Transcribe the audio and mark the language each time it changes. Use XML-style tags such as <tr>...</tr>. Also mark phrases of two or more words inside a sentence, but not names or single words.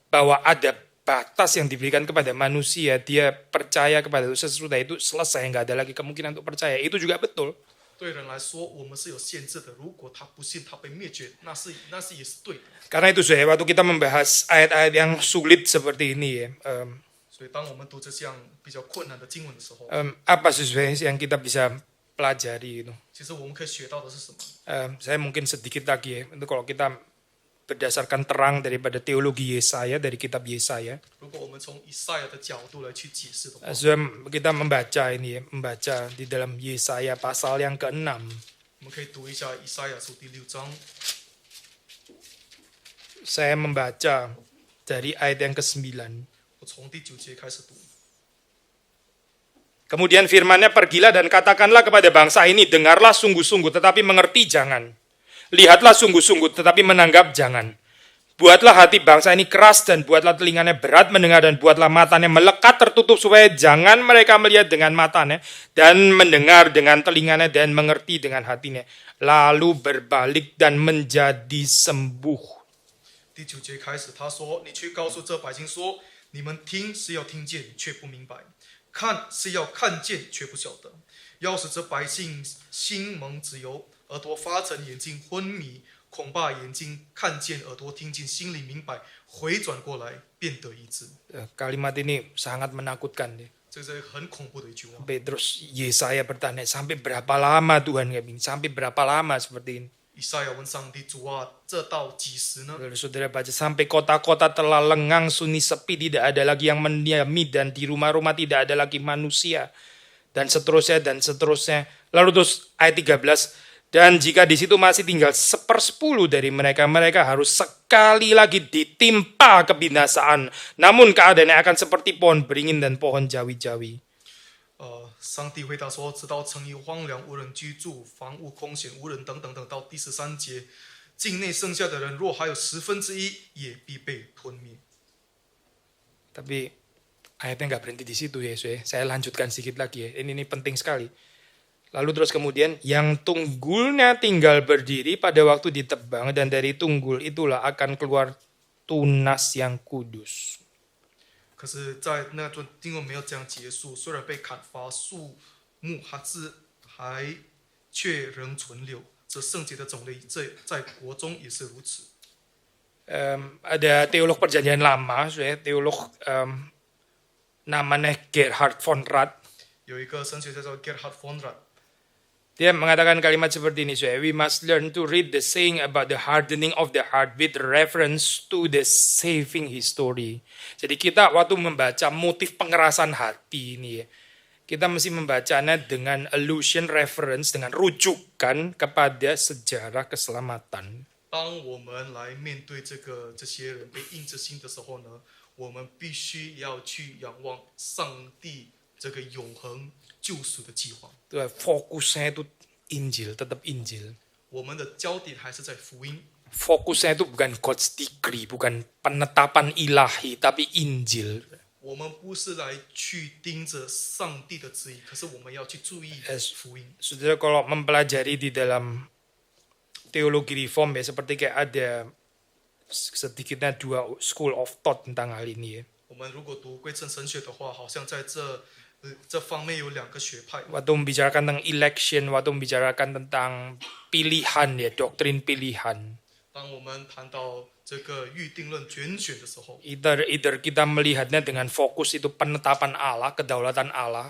<id>Bahwa ada batas yang diberikan kepada manusia, dia percaya kepada sesudah itu selesai, enggak ada lagi kemungkinan untuk percaya. Itu juga betul.</id> <zh>对人来说，我们是有限制的。如果他不信，他被灭绝，那是也是对的。</zh> <id>Karena itu saya waktu kita membahas ayat-ayat yang sulit seperti ini ya,</id> <zh>所以当我们读这项比较困难的经文的时候，</zh> <id>apa sesuai yang kita bisa pelajari itu?</id> <zh>其实我们可以学到的是什么？</zh> <id>Saya mungkin sedikit lagi ya, itu kalau kita berdasarkan terang daripada teologi Yesaya, dari kitab Yesaya.</id> <zh>如果我们从以赛亚的角度来去解释的话，</zh> <id>Kita membaca ini ya, membaca di dalam Yesaya pasal yang ke-6.</id> <zh>我们可以读一下以赛亚书第6章。</zh> <id>Saya membaca dari ayat yang ke-9.</id> <zh>我从第9节开始读。</zh> <id>Kemudian firman-Nya, pergilah dan katakanlah kepada bangsa ini, dengarlah sungguh-sungguh tetapi mengerti jangan. Lihatlah sungguh-sungguh tetapi menanggap jangan. Buatlah hati bangsa ini keras dan buatlah telinganya berat mendengar dan buatlah matanya melekat tertutup supaya jangan mereka melihat dengan matanya dan mendengar dengan telinganya dan mengerti dengan hatinya. Lalu berbalik dan menjadi sembuh.</id> <zh>第9节开始，他说：“你去告诉这百姓说，你们听是要听见，却不明白；看是要看见，却不晓得。要使这百姓心蒙脂油，耳朵发沉，眼睛昏迷，恐怕眼睛看见，耳朵听见，心里明白，回转过来，便得医治。”</zh> <id>Kalimat ini sangat menakutkan.</id> <zh>这是很恐怖的一句话。</zh> <id>Terus Yesaya bertanya, sampai berapa lama Tuhan? Sampai berapa lama seperti ini?</id> <zh>以赛亚问上帝：“主啊，这到几时呢？”</zh> <id>Lalu saudara baca, sampai kota-kota telah lengang, sunyi, sepi, tidak ada lagi yang mendiami, dan di rumah-rumah tidak ada lagi manusia, dan seterusnya, dan seterusnya. Lalu terus ayat 13, dan jika di situ masih tinggal 1/10 dari mereka, mereka harus sekali lagi ditimpa kebinasaan. Namun keadaannya akan seperti pohon beringin dan pohon jawi-jawi.</id> <zh>上帝回答说：“直到城邑荒凉，无人居住，房屋空闲，无人等等等。” 到第13节，境内剩下的人，若还有1/10，也必被吞灭。</zh> <id>Tapi ayatnya nggak berhenti di situ ya, saya lanjutkan sedikit lagi ya. Ini penting sekali. Lalu terus kemudian, yang tunggulnya tinggal berdiri pada waktu ditebang, dan dari tunggul itulah akan keluar tunas yang kudus.</id> <zh>可是，在那段经文没有这样结束，虽然被砍伐，树木还却仍存留。这圣洁的种类，在国中也是如此。</zh> <id>Ada teolog perjanjian lama, teolog namanya Gerhard von Rad.</id> <zh>有一个神学家叫 Gerhard von Rad，</zh> <id>Dia mengatakan kalimat seperti ini, saudara.</id> <en>We must learn to read the saying about the hardening of the heart with reference to the saving history.</en> <id>Jadi kita waktu membaca motif pengerasan hati ini ya, kita mesti membacanya dengan</id> <en>allusion, reference,</en> <id>dengan rujukan kepada sejarah keselamatan.</id> <zh>当我们来面对这些人被硬着心的时候呢，我们必须要去仰望上帝这个永恒救赎的计划。</zh> <id>Fokusnya itu Injil, tetap Injil.</id> <zh>我们的焦点还是在福音。</zh> <id>Fokusnya itu bukan</id> <en>God's decree,</en> <id>bukan penetapan ilahi, tapi Injil.</id> <zh>我们不是来去盯着上帝的旨意，可是我们要去注意福音。</zh> <id>Saudara kalau mempelajari di dalam teologi reform ya, seperti kayak ada sedikitnya 2</id> <en>school of thought</en> <id>tentang hal ini ya.</id> <zh>我们如果读归正神学的话，好像在这方面有2个学派。</zh> <id>Waktu membicarakan tentang election, waktu membicarakan tentang pilihan ya, doktrin pilihan.</id> <zh>当我们谈到这个预定论拣选的时候，</zh> <id>Either kita melihatnya dengan fokus itu penetapan Allah, kedaulatan Allah.</id>